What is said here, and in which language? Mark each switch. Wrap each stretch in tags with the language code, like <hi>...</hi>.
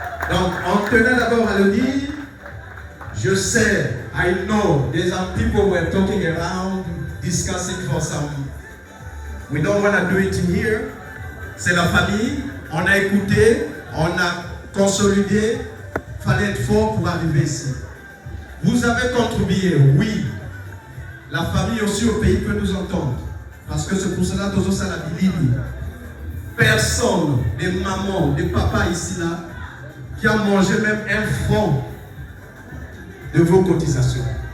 <fr>Donc, on tenait d'abord à le dire. Je sais,</fr> <en>I know, there's some people were talking around, discussing for some. We don't want to do it here.</en> <fr>C'est la famille. On a écouté, on a consolidé. Il fallait être fort pour arriver ici. Vous avez contribué, oui. La famille aussi au pays peut nous entendre. Parce que c'est pour cela que nous avons personne, des mamans, des papas ici là, qui a mangé même un franc de vos cotisations.</fr>